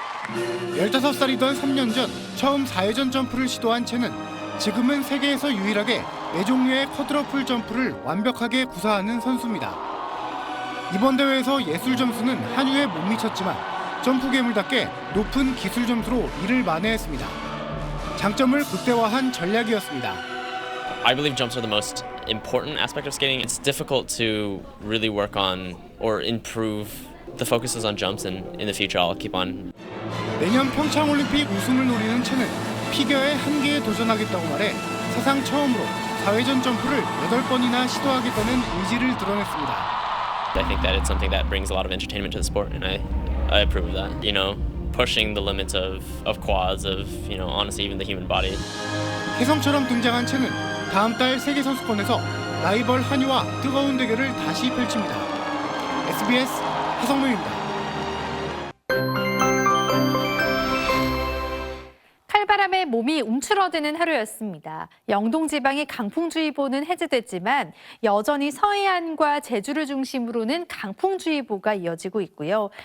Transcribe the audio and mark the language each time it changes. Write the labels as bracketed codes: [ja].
[ko] 15살이던 3년 전 처음 4회전 점프를 시도한 첸은 지금은 세계에서 유일하게 4종류의 쿼드러플 점프를 완벽하게 구사하는 선수입니다. 이번 대회에서 예술 점수는 한유에 못 미쳤지만 점프 괴물답게 높은 기술 점수로 이를 만회했습니다. 장점을 극대화한 전략이었습니다. [en] I believe jumps are the most important aspect of skating. It's difficult to really work on or improve. The focus is on jumps, and in the future I'll keep on. [ko] 내년 평창올림픽 우승을 노리는 첸은 피겨의 한계에 도전하겠다고 말해 사상 처음으로 4회전 점프를 8번이나 시도하겠다는 의지를 드러냈습니다. [en] I think that it's something that brings a lot of entertainment to the sport, and I approve of that. You know, pushing the limits of quads, of honestly even the human body. [ko] 혜성처럼 등장한 첸은 다음 달 세계 선수권에서 라이벌 한유와 뜨거운 대결을 다시 펼칩니다. SBS 하성룡입니다. 칼바람에 몸이 움츠러드는 하루였습니다. 영동지방의 강풍주의보는 해제됐지만 여전히 서해안과 제주를 중심으로는 강풍주의보가 이어지고 있고요.